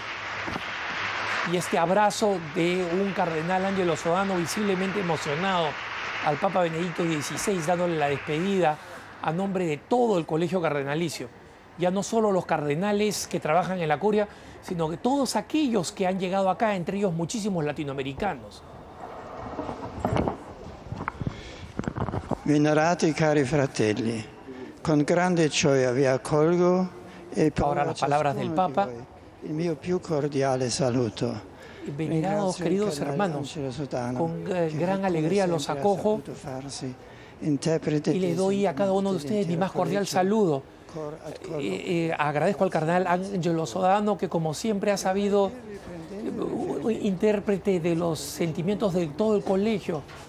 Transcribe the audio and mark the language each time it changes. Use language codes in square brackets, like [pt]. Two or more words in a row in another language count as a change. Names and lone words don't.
[es] Y este abrazo de un cardenal Angelo Sodano visiblemente emocionado al Papa Benedicto XVI, dándole la despedida a nombre de todo el Colegio Cardenalicio. Ya no solo los cardenales que trabajan en la curia, sino que todos aquellos que han llegado acá, entre ellos muchísimos latinoamericanos. [it] Venerati cari fratelli, con grande gioia vi accolgo e [es] ahora las palabras del Papa. [it] Il mio più cordiale saluto. [es] Venerados queridos hermanos, con gran alegría los acojo y le doy a cada uno de ustedes mi más cordial saludo. Agradezco al cardenal Angelo Sodano, que como siempre ha sabido intérprete de los sentimientos de todo el colegio.